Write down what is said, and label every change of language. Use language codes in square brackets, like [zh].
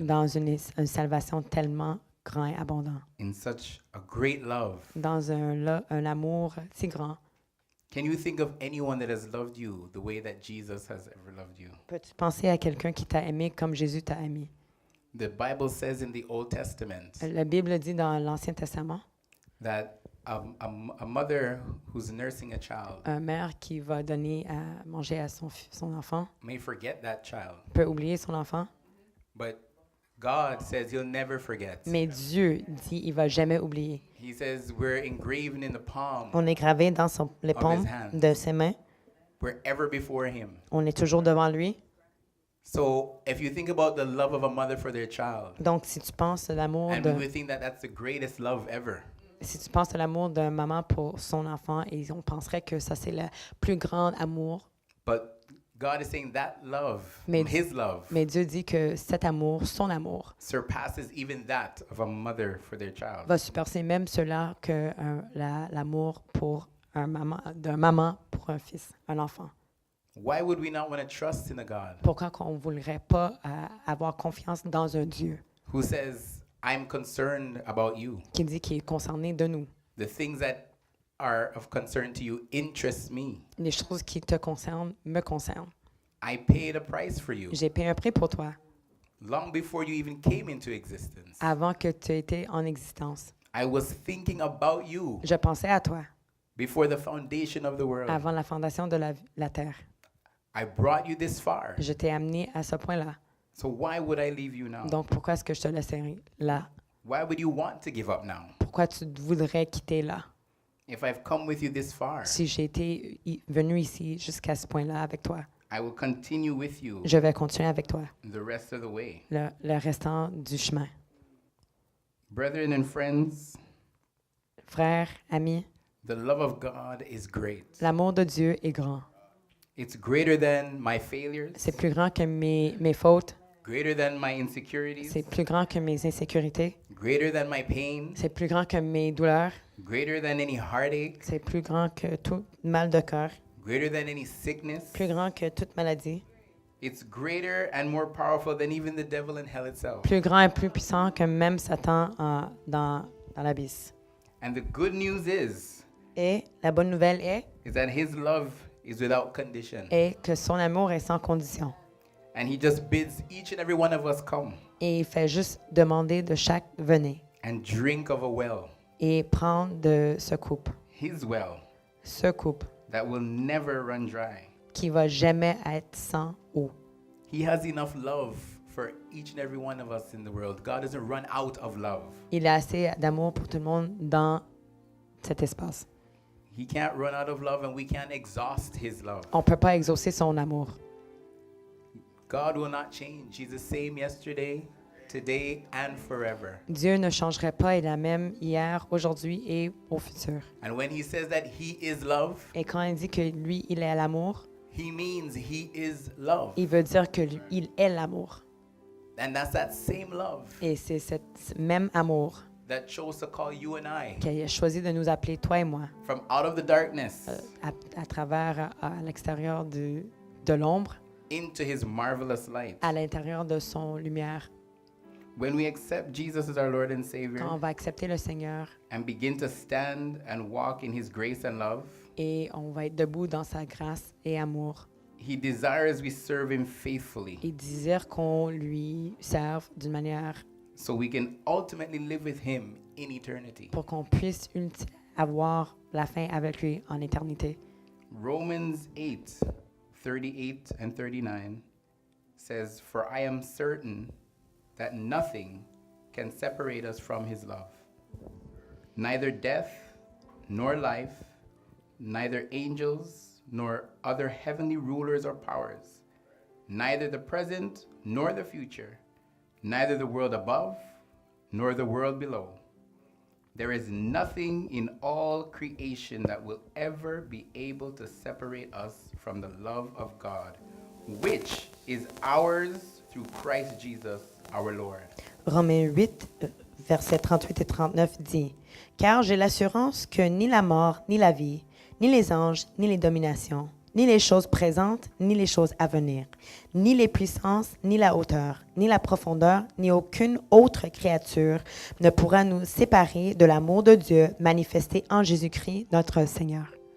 [fr] dans une salvation tellement grand et abondant, [en] in such a great love. [fr] dans un amour si grand. [en] Can you think of anyone that has loved you the way that Jesus has ever loved you? [fr] Peux-tu penser à quelqu'un qui t'a aimé comme Jésus t'a aimé? [en] The Bible says in the Old Testament [fr] La Bible dit dans l'Ancien Testament, [en] that a mother who's nursing a child [fr] un mère qui va donner à manger à son enfant [en] may forget that child, [fr] peut oublier son enfant, [en] but God says he'll never forget. [fr] mais Dieu dit il va jamais oublier. [en] He says we're engraven in the palm, [fr] On est gravé dans les paumes de ses mains. [en] we're ever before him. [fr] On est toujours devant lui. [en] So if you think about the love of a mother for their child, [fr] Donc, si tu penses à l'amour [en] and we would think that that's the greatest love ever. [fr] si tu penses à l'amour d'une maman pour son enfant, et on penserait que ça c'est le plus grand amour. [en] But God is saying that love, [fr] Mais- [en] his love, [fr] Mais Dieu dit que cet amour, son amour, [en] surpasses even that of a mother for their child. [fr] va surpasser même cela que l'amour pour d'un maman pour un fils, un enfant. [en] Why would we not want to trust in a God [fr] Pourquoi qu'on ne voudrait pas avoir confiance dans un Dieu [en] who says, I'm concerned about you. [fr] qui dit qu'il est concerné de nous? [en] The things that are of concern to you interest me. [fr] Les choses qui te concernent me concernent. [en] I paid a price for you [fr] J'ai payé un prix pour toi [en] long before you even came into existence. [fr] avant que tu étais en existence. [en] I was thinking about you [fr] Je pensais à toi [en] before the foundation of the world. [fr] avant la fondation de la terre. [en] I brought you this far. [fr] Je t'ai amené à ce point-là. [en] So why would I leave you now? [fr] Donc, pourquoi est-ce que je te laisserai là? [en] Why would you want to give up now? [fr] Pourquoi tu voudrais quitter là? [en] If I've come with you this far, [fr] Si j'ai été venu ici jusqu'à ce point-là avec toi, [en] I will continue with you [fr] je vais continuer avec toi [en] the rest of the way. [fr] le restant du chemin. [en] Brethren and friends, [fr] Frères, amis, [en] the love of God is great. [fr] l'amour de Dieu est grand. [en] It's greater than my failures, [fr] C'est plus grand que mes fautes. [en] greater than my insecurities, [fr] C'est plus grand que mes insécurités. [en] greater than my pain, [fr] C'est plus grand que mes douleurs. [en] greater than any heartache, [fr] C'est plus grand que tout mal de cœur. [en] greater than any sickness. [fr] Plus grand que toute maladie. [en] It's greater and more powerful than even the devil in hell itself. [fr] Plus grand et plus puissant que même Satan dans l'abysse. [en] And the good news [fr] Et la bonne nouvelle [en] is that his love is without condition. [fr] est que son amour est sans condition. [en] And he just bids each and every one of us come [fr] Et il fait juste demander de chaque venez [en] and drink of a well, [fr] et prendre de ce coupe. [en] his well, [fr] Ce coupe [en] that will never run dry. [fr] qui va jamais être sans eau. [en] He has enough love for each and every one of us in the world. God doesn't run out of love. [fr] Il a assez d'amour pour tout le monde dans cet espace. [en] He can't run out of love and we can't exhaust his love. [fr] On ne peut pas exaucer son amour. [en] God will not change. He's the same yesterday, today, and forever. [fr] Dieu ne changerait pas, il est la même hier, aujourd'hui et au futur. [en] And when he says that he is love, [fr] Et quand il dit que lui, il est l'amour, [en] he means he is love. [fr] il veut dire que lui, il est l'amour. [en] And that's that same love [fr] Et c'est ce même amour [en] that chose to call you and I [fr] qu'il a choisi de nous appeler, toi et moi, [en] from out of the darkness [fr] à travers, à l'extérieur de l'ombre, [en] into his marvelous light. [fr] à l'intérieur de son lumière. [en] When we accept Jesus as our Lord and [fr] Quand on [en] Savior [fr] va accepter le Seigneur [en] and begin to stand and walk in his grace and love, [fr] et on va être debout dans sa grâce et amour, [en] he desires we serve him faithfully [fr] il désire qu'on lui serve d'une manière [en] so we can ultimately live with him in eternity. [fr] pour qu'on puisse avoir la fin avec lui en éternité. [en] Romans 8:38 and 39 says, "For I am certain that nothing can separate us from his love. Neither death, nor life, neither angels, nor other heavenly rulers or powers, neither the present nor the future, neither the world above, nor the world below. There is nothing in all creation that will ever be able to separate us from the love of God, which is ours through Christ Jesus our Lord." [fr] Romains 8, versets 38 et 39 dit « Car j'ai l'assurance que ni la mort, ni la vie, ni les anges, ni les dominations, ni les choses présentes, ni les choses à venir, ni les puissances, ni la hauteur, ni la profondeur, ni aucune autre créature ne pourra nous séparer de l'amour de Dieu manifesté en Jésus-Christ, notre Seigneur. »